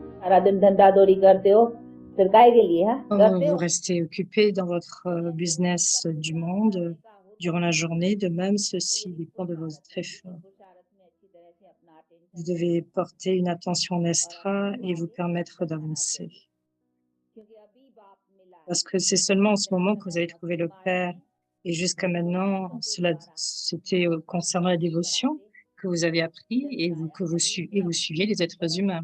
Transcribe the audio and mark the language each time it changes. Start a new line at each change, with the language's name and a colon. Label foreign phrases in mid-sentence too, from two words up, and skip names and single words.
Hindi: सारा दिन धंधा दौड़ी करते हो फिर काहे के लिए, हाँ करते
French: Vous
Hindi: हो।
French: restez occupé dans votre business du monde durant la journée. De même, ceci dépend de votre effort. Vous devez porter une attention extra et vous permettre d'avancer. Parce que c'est seulement en ce moment que vous avez trouvé le Père et jusqu'à maintenant, cela c'était, concernant la dévotion que vous avez appris et vous suiviez les êtres humains.